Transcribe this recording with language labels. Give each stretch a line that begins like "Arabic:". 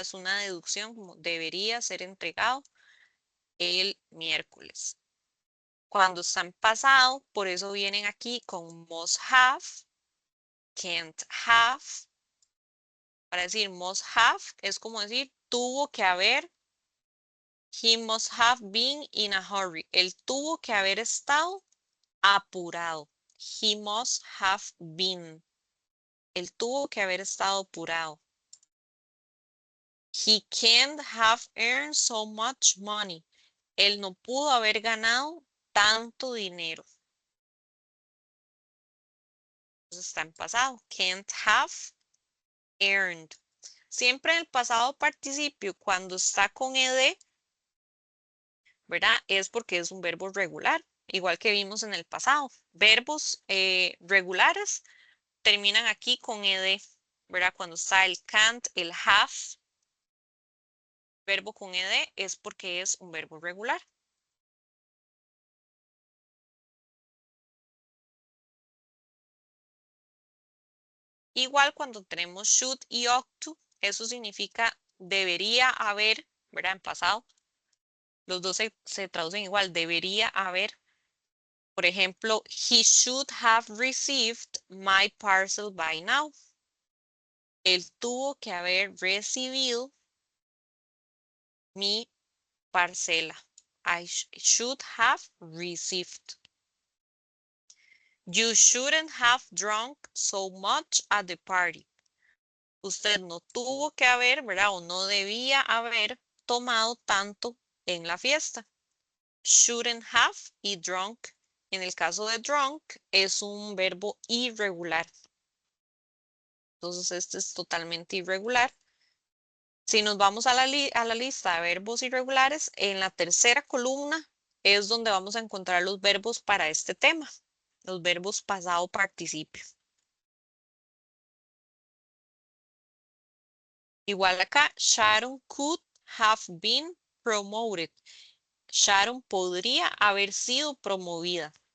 Spanish: Es una deducción como debería ser entregado el miércoles. Cuando está en pasado, por eso vienen aquí con must have, can't have. Para decir must have es como decir tuvo que haber.
English: He must have been in a hurry.
Spanish: Él tuvo que haber estado apurado.
English: He must have been.
Spanish: Él tuvo que haber estado apurado.
English: He can't have earned so much money.
Spanish: Él no pudo haber ganado tanto dinero. Entonces está en pasado.
English: Can't have earned.
Spanish: Siempre en el pasado participio, cuando está con ed, ¿verdad? Es porque es un verbo regular, igual que vimos en el pasado. Verbos regulares terminan aquí con ed, ¿verdad? Cuando está el can't, el have, verbo con ed, es porque es un verbo regular. Igual cuando tenemos should y ought to, eso significa debería haber, ¿verdad? En pasado. Los dos se traducen igual, debería haber. Por ejemplo,
English: he should have received my parcel by now.
Spanish: Él tuvo que haber recibido mi parcela.
English: I should have received. You shouldn't have drunk so much at the party.
Spanish: Usted no tuvo que haber, ¿verdad? O no debía haber tomado tanto en la fiesta. Shouldn't have y drunk. En el caso de drunk es un verbo irregular. Entonces este es totalmente irregular. Si nos vamos a la lista de verbos irregulares, en la tercera columna es donde vamos a encontrar los verbos para este tema. Los verbos pasado participio. Igual acá,
English: Sharon could have been promoted.
Spanish: Sharon podría haber sido promovida.